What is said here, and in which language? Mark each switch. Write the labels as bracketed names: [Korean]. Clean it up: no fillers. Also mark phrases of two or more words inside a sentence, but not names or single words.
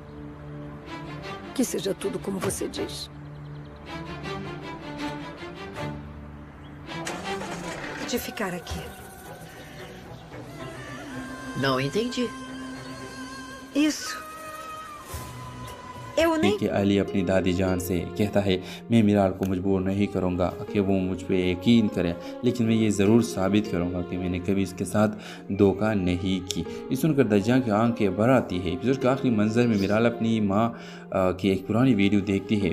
[Portuguese] Que seja tudo como você diz. De ficar aqui. Não entendi. Isso. Eu nem... [Urdu] کہ علی اپنی دادی جان سے کہتا ہے میں میرال کو مجبور نہیں کروں گا کہ وہ مجھ پہ یقین کرے، لیکن میں یہ ضرور ثابت کروں گا کہ میں نے کبھی اس کے ساتھ دھوکا نہیں کی. یہ سن کر دجاں کی آنکھیں بھر آتی ہے۔ ایپیسوڈ کے آخری منظر میں میرال اپنی ماں کی ایک پرانی ویڈیو دیکھتی ہے.